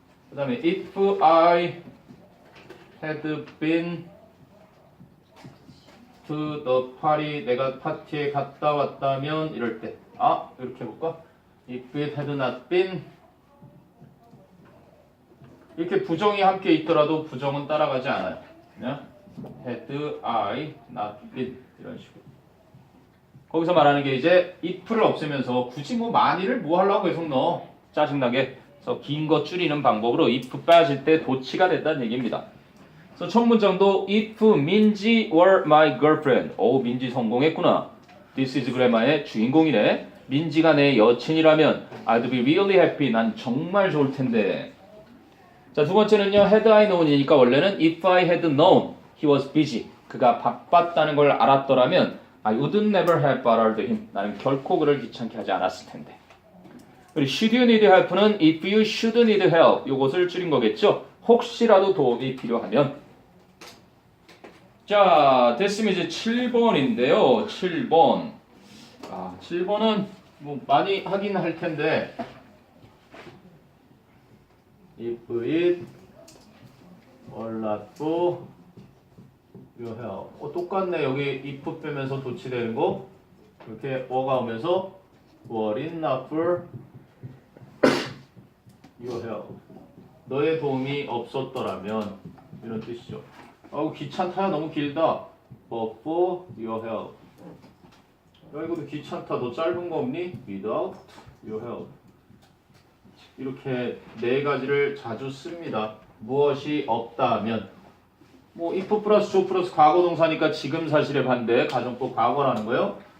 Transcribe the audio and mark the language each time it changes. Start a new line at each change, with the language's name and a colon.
Korean: 그 다음에
English: if I had been to the party,
Korean: 내가 파티에 갔다 왔다면 이럴 때 이렇게 해볼까?
English: If it had not been,
Korean: 이렇게 부정이 함께 있더라도 부정은 따라가지 않아요.
English: 그냥 had I not been
Korean: 이런 식으로. 거기서 말하는 게 이제 if를 없애면서 굳이 뭐 만일을 뭐 하려고 계속 넣어. 짜증나게. 그래서 긴 거 줄이는 방법으로 if 빠질 때 도치가 됐다는 얘기입니다. 그래서 첫 문장도 if 민지
English: were my girlfriend.
Korean: 오, 민지 성공했구나.
English: This is grammar의 주인공이네.
Korean: 민지가 내 여친이라면
English: I'd be really happy.
Korean: 난 정말 좋을 텐데. 자, 두 번째는요.
English: had I known이니까
Korean: 원래는
English: if I had known he was busy.
Korean: 그가 바빴다는 걸 알았더라면
English: I would never have bothered him.
Korean: 나는 결코 그를 귀찮게 하지 않았을 텐데.
English: 그리고 should you need help는 if you should need help.
Korean: 요것을 줄인 거겠죠. 혹시라도 도움이 필요하면. 자, 됐으면 이제 7번인데요. 7번. 7번은 뭐 많이 하긴 할 텐데.
English: If it were not for your help.
Korean: 똑같네. 여기 if 빼면서 도치되는 거. 이렇게 어가 오면서
English: were it not for your help.
Korean: 너의 도움이 없었더라면 이런 뜻이죠. 아우 귀찮다. 너무 길다.
English: But for your help.
Korean: 야 이것도 귀찮다. 너 짧은 거 없니?
English: Without your help.
Korean: 이렇게 네 가지를 자주 씁니다. 무엇이 없다면 뭐 if 플러스 to 플러스 과거 동사니까 지금 사실의 반대 가정법 과거라는 거예요.